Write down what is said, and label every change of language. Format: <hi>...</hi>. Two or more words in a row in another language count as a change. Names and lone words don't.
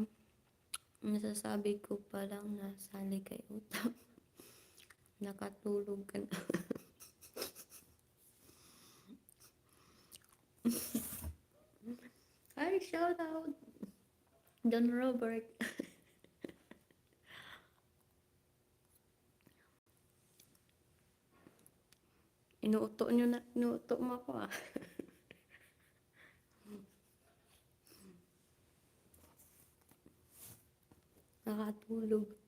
<tl>Nasasabi ko pa lang na sali kay utang. Nakatulog ka na. Hi,</tl> <en>shout out Don Robert.</en> <tl>Inuuto mo ako ah. Nakatulog.</tl>